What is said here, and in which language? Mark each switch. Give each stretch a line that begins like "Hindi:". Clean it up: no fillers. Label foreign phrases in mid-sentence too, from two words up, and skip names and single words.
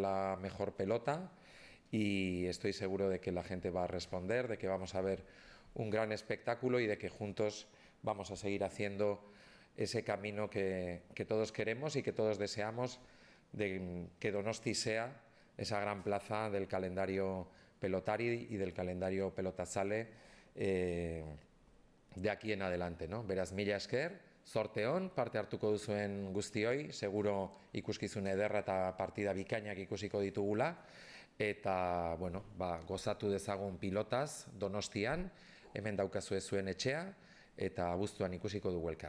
Spanish: la mejor pelota, y estoy seguro de que la gente va a responder, de que vamos a ver un gran espectáculo y de que juntos vamos a seguir haciendo ese camino que todos queremos y que todos deseamos, de que Donosti sea esa gran plaza del calendario pelotari y del calendario pelotazale de aquí en adelante, ¿no?
Basque: Beraz, mila esker, zorte on, parte hartuko duzuen guztioi, seguro ikuskizun ederra eta partida bikainak ikusiko ditugula, eta, bueno, gozatu dezagun pilotaz Donostian, hemen daukazue zuen etxea, eta abuztuan ikusiko dugu elkar.